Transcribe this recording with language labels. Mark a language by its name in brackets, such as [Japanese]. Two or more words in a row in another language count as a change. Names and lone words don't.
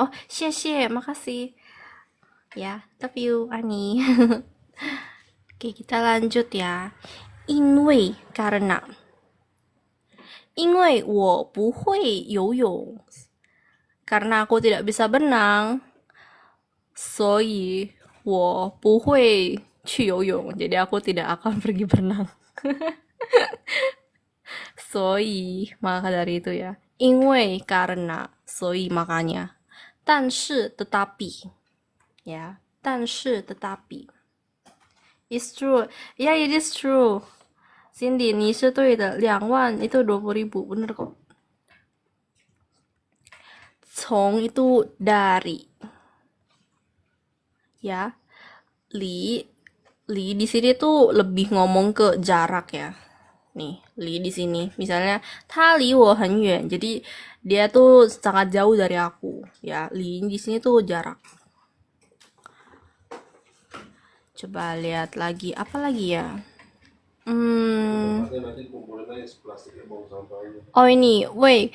[Indonesian] Oh, xie, makasih. Ya, [English] love you, Ani. [Indonesian] Oke, kita lanjut ya. 因为 karena. [Chinese] 因为我不会游泳. [Indonesian] Karena aku tidak bisa berenang. [Chinese] 所以我不会去游泳. [Indonesian] Jadi aku tidak akan pergi berenang. 所以 maka dari itu ya. 因为 karena, 所以 makanya. 但是 tetapi. Ya, 但是 tetapi. [English] It's true. Yeah, it is true. [Indonesian] Cindy, [Chinese] 你是对的。 [Indonesian] 2万 itu 20.000, bener kok. 从 itu dari. Ya. Li di sini tuh lebih ngomong ke jarak ya. Nih, li di sini. Misalnya, [Chinese] 他离我很远. [Indonesian] Jadi dia tuh sangat jauh dari aku. Ya, li di sini tuh jarak. Coba lihat lagi, apa lagi ya? Oh ini, wei.